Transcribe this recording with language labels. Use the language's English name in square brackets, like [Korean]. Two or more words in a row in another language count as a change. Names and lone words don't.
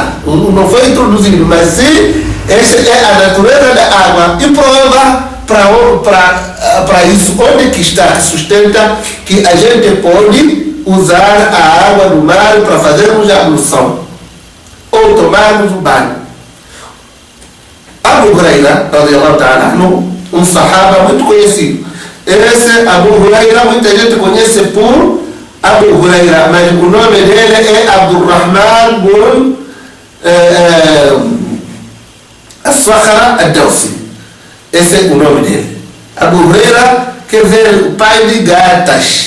[Portuguese] Não foi introduzido, mas sim, essa é a natureza da água. E prova para isso, onde que está, que sustenta que a gente pode usar a água do mar para fazermos a ablução ou tomarmos o banho. Abu Huraira, [Arabic] رضي الله تعالى عنه, [Portuguese] um sahaba muito conhecido. Esse Abu Huraira, muita gente conhece por Abu Huraira, mas o nome dele é Abdurrahman bin As-Sakhra Ad-Dawsi. Esse é o nome dele. Abu Huraira quer dizer o pai de gatas.